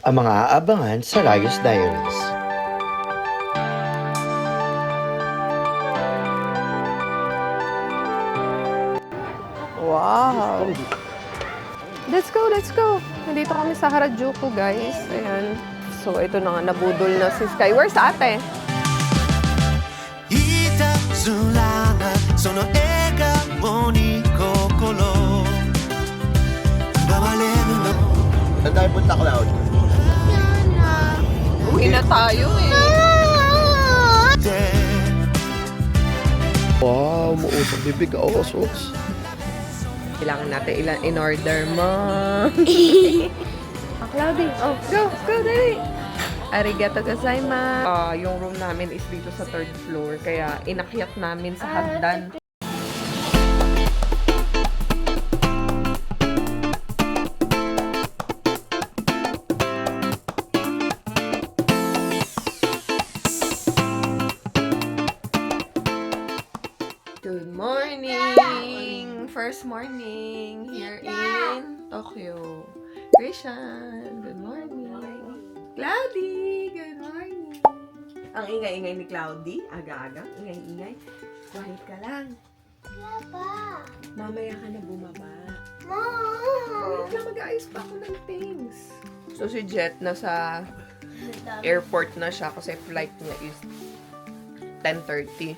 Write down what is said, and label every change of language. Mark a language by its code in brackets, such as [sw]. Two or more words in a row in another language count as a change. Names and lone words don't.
[tl] ang mga aabangan sa Rayos Diaries. [en] Wow! Let's go, let's go! [tl] Nandito kami sa Harajuku, guys. Ayan. So, ito na nga, nabudol na si Sky. [en] Where's ate? [tl] Saan tayo punta, Cloud? Uwi na tayo eh. Wow, mausap bibig. Oh, sus. Kailangan natin ilan in order mo. Cloudy. Oh, go, dali. [ja] Arigato gozaimasu. [tl] Yung room namin is dito sa [en] 3rd floor, [tl] kaya inakyat namin sa hagdan. [en] Good morning! First morning here in Tokyo. Krishan, good morning. Cloudy, good morning. [tl] Ang ingay-ingay ni Cloudy, aga-aga, ingay-ingay. Quiet ka lang. Papa! Mamaya ka na bumaba. Mom! Wait lang, mag-aayos pa ako ng things. So si Jet nasa airport na siya kasi flight niya is 10:30.